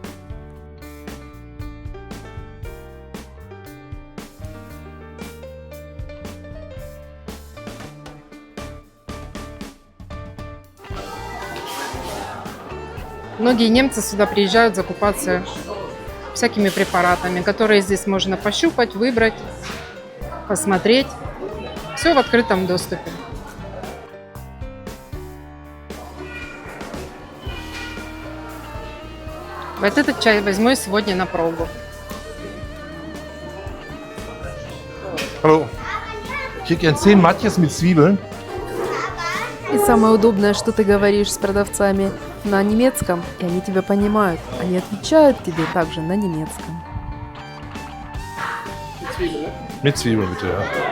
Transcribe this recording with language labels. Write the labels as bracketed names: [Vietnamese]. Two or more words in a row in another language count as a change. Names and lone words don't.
[Russian] Многие немцы сюда приезжают закупаться всякими препаратами, которые здесь можно пощупать, выбрать, посмотреть. Все в открытом доступе. Вот этот чай возьму я сегодня на пробу. [German] Hallo. Ich hätte gern 10 Matjes mit Zwiebeln. [Russian] И самое удобное, что ты говоришь с продавцами на немецком, и они тебя понимают. Они отвечают тебе также на немецком. [German] Mit Zwiebeln bitte, ja.